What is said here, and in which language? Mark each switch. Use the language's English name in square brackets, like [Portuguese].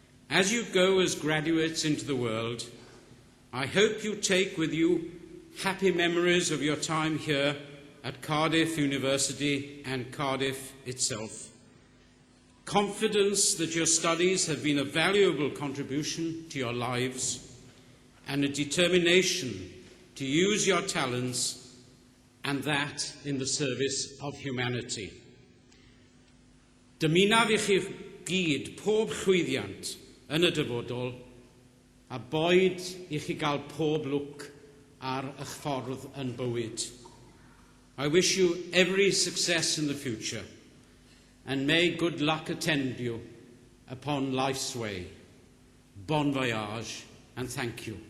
[English] As you go as graduates into the world, I hope you take with you happy memories of your time here at Cardiff University and Cardiff itself. Confidence that your studies have been a valuable contribution to your lives, and a determination to use your talents, and that in the service of humanity. [Welsh] Dymunaf i chi gyd pob llwyddiant yn y dyfodol, a boed i chi gael pob lwc ar eich ffordd yn bywyd. [English] I wish you every success in the future, and may good luck attend you upon life's way. Bon voyage, and thank you.